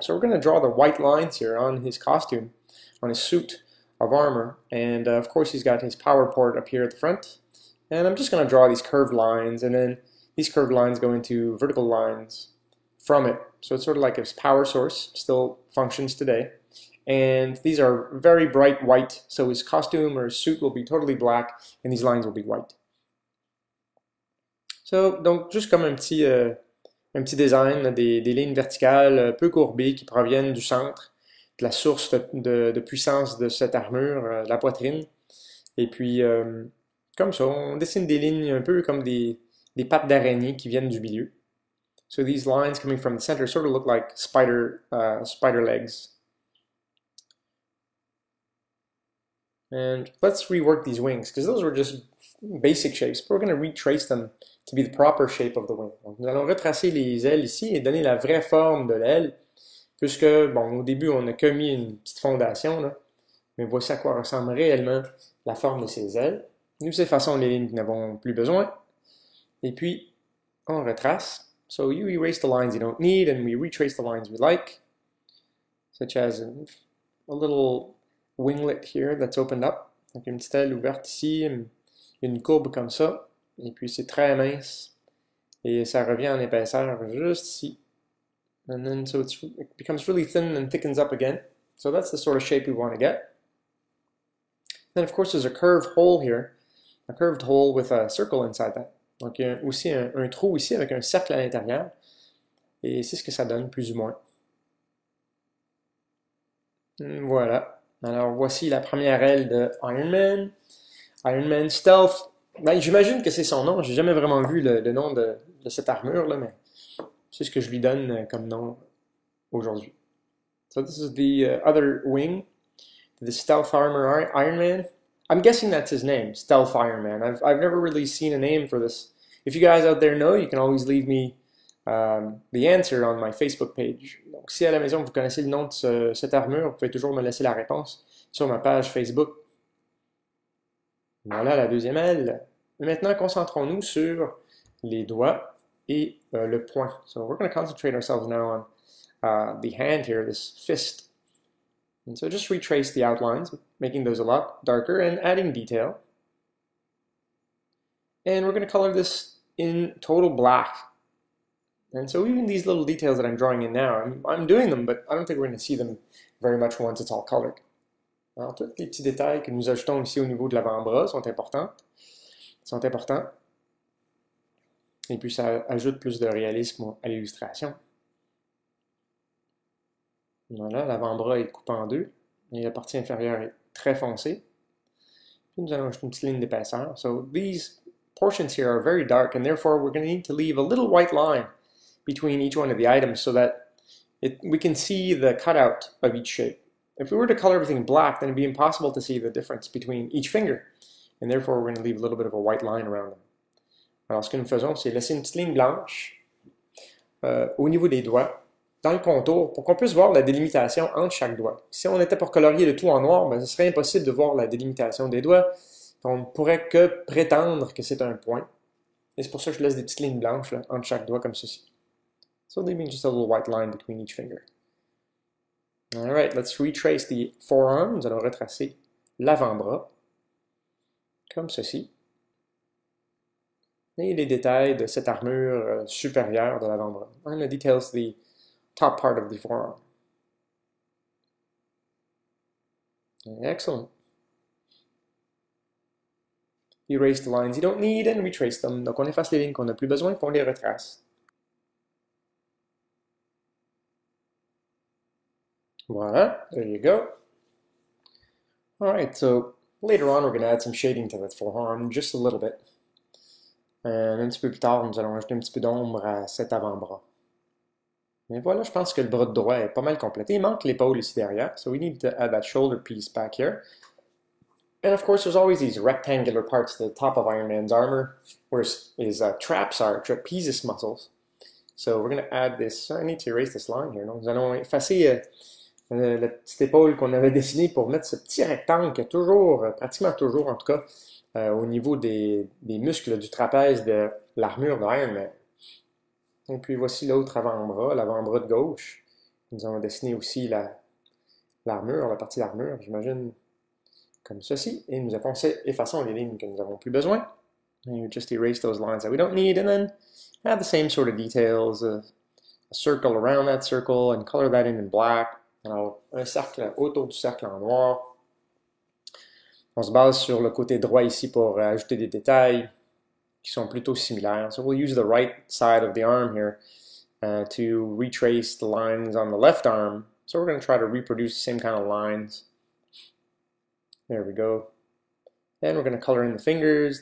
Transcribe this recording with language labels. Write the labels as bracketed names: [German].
[English] So we're going to draw the white lines here on his costume, on his suit of armor. And of course, he's got his power port up here at the front. And I'm just going to draw these curved lines. And then these curved lines go into vertical lines from it. So it's sort of like his power source still functions today. And these are very bright white, so his costume or his suit will be totally black, and these lines will be white. [French] So, donc, juste comme un petit design, des lignes verticales peu courbées qui proviennent du centre, de la source de puissance de cette armure, la poitrine. Et puis, comme ça, on dessine des lignes un peu comme des pattes d'araignée qui viennent du milieu. [English] So these lines coming from the center sort of look like spider legs. And let's rework these wings, because those were just basic shapes. But we're going to retrace them to be the proper shape of the wing. [French] Donc, nous allons retracer les ailes ici et donner la vraie forme de l'aile, puisque, bon, au début, on n'a que mis une petite fondation, là, mais voici à quoi ressemble réellement la forme de ces ailes. Nous effaçons les lignes qui n'avons plus besoin, et puis, on retrace. [English] So you erase the lines you don't need, and we retrace the lines we like, such as a little winglet here that's opened up. [French] Donc une petite aile ouverte ici, une courbe comme ça, et puis c'est très mince, et ça revient en épaisseur juste ici. [English] And then so it becomes really thin and thickens up again. So that's the sort of shape we want to get. Then of course there's a curved hole here, a curved hole with a circle inside that. [French] Donc il y a aussi un trou ici avec un cercle à l'intérieur, et c'est ce que ça donne plus ou moins. Voilà. Alors voici la première aile de Iron Man. Iron Man Stealth. Ben, j'imagine que c'est son nom. J'ai jamais vraiment vu le nom de cette armure là, mais c'est ce que je lui donne comme nom aujourd'hui. [English] So this is the other wing, the Stealth Armor Iron Man. I'm guessing that's his name, Stealth Iron Man. I've never really seen a name for this. If you guys out there know, you can always leave me the answer on my Facebook page. [French] Donc, si à la maison vous connaissez le nom de cette armure, vous pouvez toujours me laisser la réponse sur ma page Facebook. Voilà la deuxième aile. Maintenant, concentrons-nous sur les doigts et le poing. [English] So we're going to concentrate ourselves now on the hand here, this fist. And so just retrace the outlines, making those a lot darker and adding detail. And we're going to color this in total black. And so even these little details that I'm drawing in now, I'm doing them, but I don't think we're going to see them very much once it's all colored. [French] Alors, tous les petits détails que nous ajoutons ici au niveau de l'avant-bras sont importants. Et puis ça ajoute plus de réalisme à l'illustration. Voilà, l'avant-bras est coupé en deux, et la partie inférieure est très foncée. Puis nous allons ajouter une petite ligne d'épaisseur. [English] So these portions here are very dark, and therefore we're going to need to leave a little white line between each one of the items so that we can see the cutout of each shape. If we were to color everything black, then it'd be impossible to see the difference between each finger, and therefore we're going to leave a little bit of a white line around them. [French] Alors ce que nous faisons, c'est laisser une petite ligne blanche au niveau des doigts, dans le contour, pour qu'on puisse voir la délimitation entre chaque doigt. Si on était pour colorier le tout en noir, ben, ce serait impossible de voir la délimitation des doigts. On ne pourrait que prétendre que c'est un point. Et c'est pour ça que je laisse des petites lignes blanches là, entre chaque doigt comme ceci. [English] So leaving just a little white line between each finger. Alright, let's retrace the forearm. [French] Nous allons retracer l'avant-bras, comme ceci. et les détails de cette armure supérieure de l'avant-bras. [English] And the details of the top part of the forearm. Excellent. Erase the lines you don't need and retrace them. [French] Donc on efface les lignes qu'on n'a plus besoin et on les retrace. [English] Voilà, there you go. Alright, so later on we're going to add some shading to that forearm, just a little bit. [French] Un petit peu plus tard, nous allons ajouter un petit peu d'ombre à cet avant-bras. Mais voilà, je pense que le bras droit est pas mal complété. Il manque l'épaule ici derrière, [English] so we need to add that shoulder piece back here. And of course, there's always these rectangular parts at the top of Iron Man's armor, where his traps are, trapezius muscles. So we're going to add this. I need to erase this line here. [French] Donc, nous allons effacer la petite épaule qu'on avait dessinée pour mettre ce petit rectangle qui est toujours, pratiquement toujours en tout cas, au niveau des muscles du trapèze de l'armure d'Iron Man. Et puis voici l'autre avant-bras, l'avant-bras de gauche. Nous allons dessiner aussi l'armure, la partie d'armure, j'imagine, comme ceci. Et nous effaçons les lignes que nous n'avons plus besoin. [English] And you just erase those lines that we don't need, and then add the same sort of details, a circle around that circle, and color that in black. [French] Alors, un cercle autour du cercle en noir. On se base sur le côté droit ici pour ajouter des détails qui sont plutôt similaires. [English] So we'll use the right side of the arm here to retrace the lines on the left arm. So we're going to try to reproduce the same kind of lines. There we go. And we're going to color in the fingers.